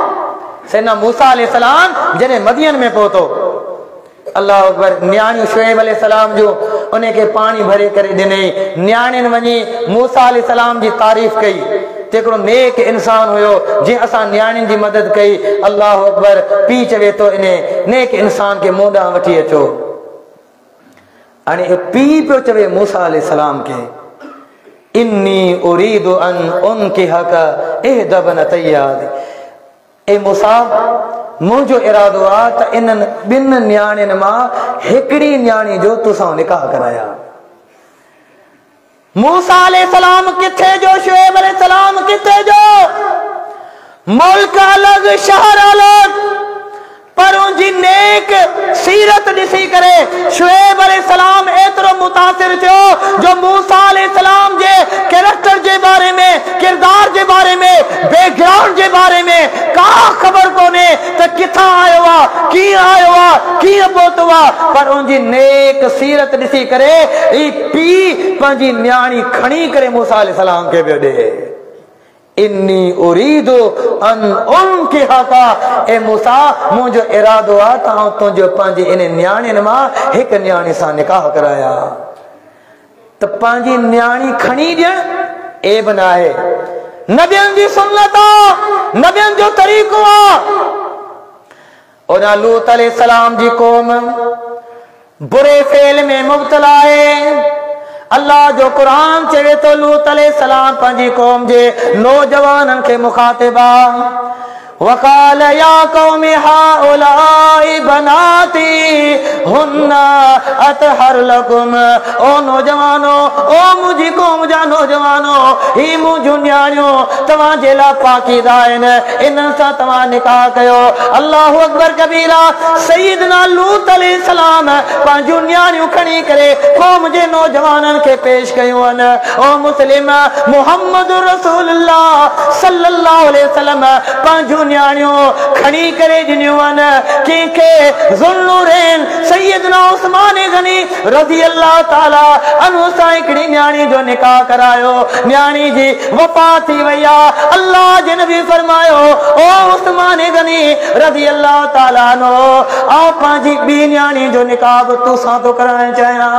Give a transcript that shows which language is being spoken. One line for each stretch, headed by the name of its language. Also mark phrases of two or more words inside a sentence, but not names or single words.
Sindhi: सैयदना मूसा अलैहिस्सलाम जॾहिं मदियन में पहुतो,
Arabic: الله أكبر,
Sindhi: न्याणियूं शुएब अलैहिस्सलाम जो उनखे पाणी भरे करे ॾिनई, न्याणियुनि वञी मूसा अलैहिस्सलाम जी तारीफ़ कई त हिकिड़ो नेक इंसान हुयो जीअं असां न्याणियुनि जी मदद कई।
Arabic: الله أكبر,
Sindhi: पीउ चवे थो इन नेक इंसान खे मूं ॾांहुं वठी अचो। हाणे पीउ पियो चवे मूसा अलैहिस्सलाम खे
Arabic: إني أريد أن أنكحك إحدى ابنتي هاتين,
Sindhi: ए मूसा मुंहिंजो इरादो आहे त इन्हनि ॿिनि न्याणियुनि मां हिकिड़ी न्याणी जो तोसां निकाह कराया। मूसा अलैहिस्सलाम किथे जो, शुएब अलैहिस्सलाम किथे जो, मुल्क अलग शहर अलग, पर उनजी नेक सीरत ॾिसी करे शुएब अलैहिस्सलाम एतिरो मुतासिर थियो जो मूसा अलैहिस्सलाम जे कैरेक्टर जे बारे में, किरदार जे बारे में, बैकग्राउंड जे बारे में का ख़बर कोन्हे त किथां आयो आहे, कीअं आयो आहे, कीअं पहुतो आहे, पर उनजी नेक सीरत ॾिसी करे ई पीउ पंहिंजी न्याणी खणी करे मूसा अलैहिस्सलाम खे पियो ॾे।
Arabic: إني أريد أن أنكحك,
Sindhi: ए मूसा मुंहिंजो इरादो आहे त तुंहिंजो पंहिंजी इन न्याणियुनि मां हिकु न्याणी सां निकाह कराया। त पंहिंजी न्याणी खणी ॾियणु ऐब न आहे, नबियनि जी सुन्नत आहे, नबियनि जो तरीक़ो आहे। उन लूत अलैहिस्सलाम जी क़ौम बुरे फेल में मुब्तला आहे। अल्लाह जो कुरान चवे तो लूत अलैहिस्सलाम पंहिंजी क़ौम जे नौजवाननि खे मुखातिब आहे।
Arabic: وقال يا قوم هؤلاء بناتي هن أطهر لكم,
Sindhi: ओ नौजवानो, ओ मुंहिंजी क़ौम जा नौजवानो, ही मुंहिंजूं न्याणियूं तव्हां जे लाइ पाकीज़ा आहिनि, इन्हनि सां तव्हां निकाह कयो।
Arabic: الله أكبر كبيرا.
Sindhi: सैयदना लूत अलैहिस्सलाम पंहिंजूं न्याणियूं खणी करे क़ौम जे नौजवाननि खे पेश कयूं आहिनि। ओ मुस्लिम, मुहम्मद रसूलुल्लाह
Arabic: صلى الله عليه وسلم
Sindhi: पंहिंजूं न्याणियूं खणी करे ॾिनियूं आहिनि कंहिंखे ज़ुल्नुरैन सैयदना उस्मान गनी
Arabic: رضي الله تعالى عنه
Sindhi: सां हिकिड़ी न्याणी जो निकाह करायो। न्याणी जी वफ़ात थी वई आहे। अल्लाह जे नबी फरमायो, ओ उस्मान गनी
Arabic: رضي الله تعالى
Sindhi: नो, आउं पंहिंजी ॿी न्याणी जो निकाह बि तोसां थो कराइण चाहियां।